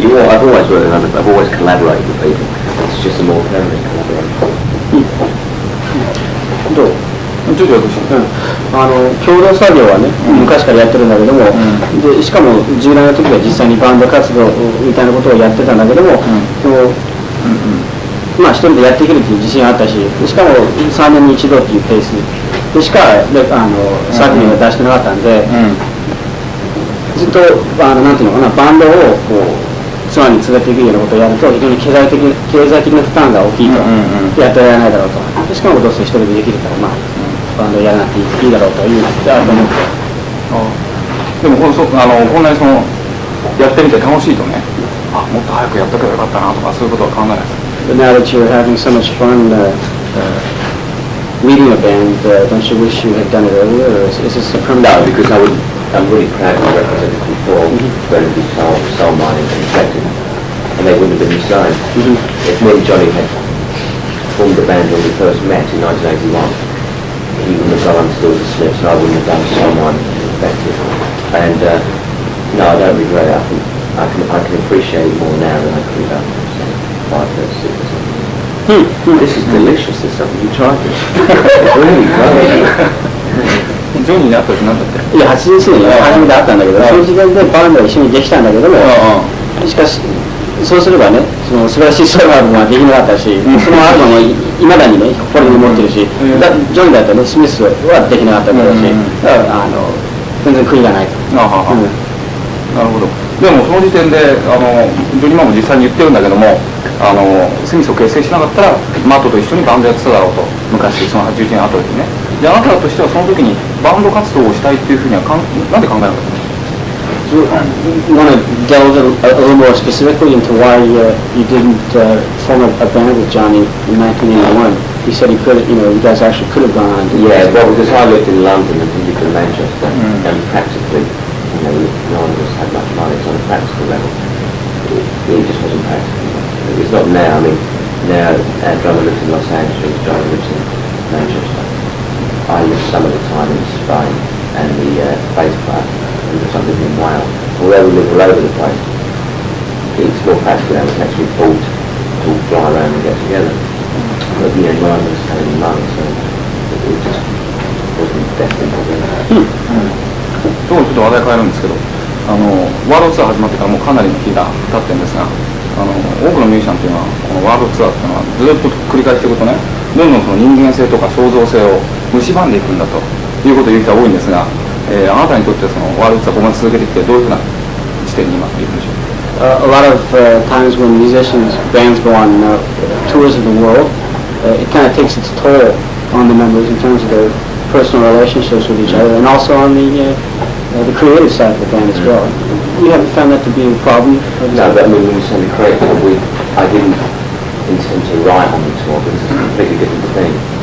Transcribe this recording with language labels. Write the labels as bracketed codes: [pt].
[en] But I've always worked with I've always collaborated with people. It's just a more permanent collaboration. [ja] どう？ちょっと私。共同作業はね、昔からやってるんだけども、でしかも10代の時は実際にバンド活動みたいなことをやってたんだけども、まあ一人でやっていけるという自信があったし、しかも3年に一度っていうペースでしか作品を出してなかったんで、ずっとなんていうのかな、バンドをこうツアーに連れていくようなことをやると非常に経済的な負担が大きいと、やってられないだろうと。しかもどうせ一人でできるから、まあバンドやらなくていいだろうというのがあると思って。でもこんなにやってみて楽しいとね、もっと早くやっとけばよかったなとかそういうことは考えないです。 [en] But now that you're having so much fun leading a band, don't you wish you had done it earlier, or is this a permanent? No, because I'm really proud to have represented before when it was soul mining and infected, and they wouldn't have been the same. If me and Johnny had formed the band when we first met in 1981, he wouldn't have gone on to do the Smiths, and I wouldn't have done soul mining and infected. And no, I don't regret it. I can appreciate it more now than I could have 5, 6 or something. This is delicious, this stuff. Have you tried this? It's really great. [ja] ジョニーに会った時何だって？いや、81年に初めて会ったんだけど、その時点でバンドは一緒にできたんだけども、しかしそうすればね、その素晴らしいソロアルバムはできなかったし、そのアルバムはいまだにね、これに持ってるし、ジョニーだったらね、スミスはできなかっただろうし、だから全然悔いがないと。なるほど。でもその時点でジョニーマンも実際に言ってるんだけども、スミスを結成しなかったらマットと一緒にバンドやってただろうと、昔その81年後にね。であなたとしてはその時にバンド活動をしたいっていうふうにはなんで考えなかったの？ [en] You want to delve a little more specifically into why you didn't form a band with Johnny in 1981? He said he could, you guys actually could have gone on. Yeah, well, because I lived in London and he lived in Manchester, and practically, no one of us had much money, so on a practical level, it just wasn't practical. It's not now. I mean, now our drummer lives in Los Angeles, Johnny lives in Manchester. I live some of the time in Spain, and the bass player, and some live in Wales. Although we live all over the place, it's more practical now. We can actually afford to fly around and get together. But none of us had any money, so it just wasn't destined for them. [ja] ちょっと話題変えるんですけど、ワールドツアー始まってからもうかなりの日が経ってるんですが、多くのミュージシャンというのはこのワールドツアーっていうのはずっと繰り返していくとね、どんどんその人間性とか創造性を蝕んでいくんだということを言う人が多いんですが、あなたにとってそのワールドツアーをここまで続けてきてどういうふうな視点に今いるんでしょうか？ [en] A lot of times when musicians, bands go on tours of the world, it kind of takes its toll on the members in terms of their personal relationships with each other, and also on the the creative side of the band as well. You haven't found that to be a problem? No, but I mean, when you say the creative, I didn't intend to write on the tour because it's a completely different thing.